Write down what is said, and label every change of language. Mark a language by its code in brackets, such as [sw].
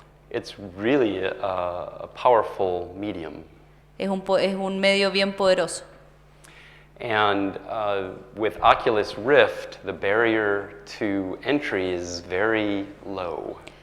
[en] It's really a powerful medium. [es] Es un medio bien poderoso. [en] And with Oculus Rift, the barrier to entry is very low.